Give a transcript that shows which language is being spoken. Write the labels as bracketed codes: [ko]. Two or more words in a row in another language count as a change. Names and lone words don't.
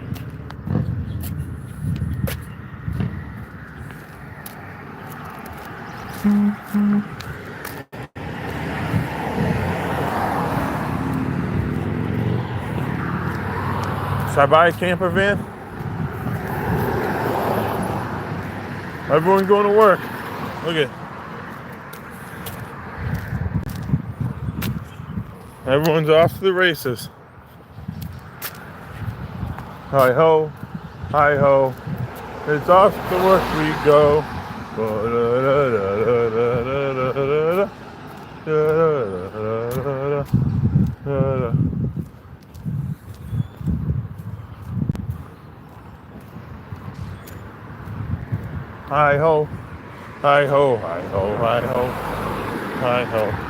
[en] Should I buy a camper van? Everyone going to work. Look at. Everyone's off to the races. Hi ho, hi ho. It's off to work we go. Hi ho, hi ho, hi ho, hi ho, hi ho.